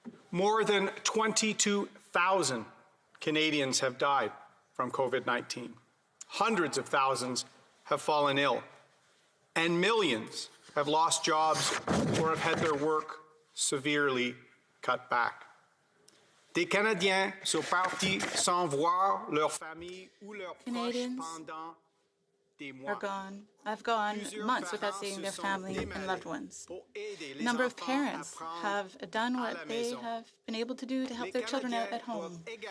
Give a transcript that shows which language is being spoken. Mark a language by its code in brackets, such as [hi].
[en] More than 22,000 Canadians have died from COVID-19. Hundreds of thousands have fallen ill, and millions have lost jobs or have had their work severely cut back. [fr] Des Canadiens sont partis sans voir leur famille ou leurs proches pendant des mois. [en] Have gone months without seeing their family and loved ones. A number of parents have done what they have been able to do to help their children out at home.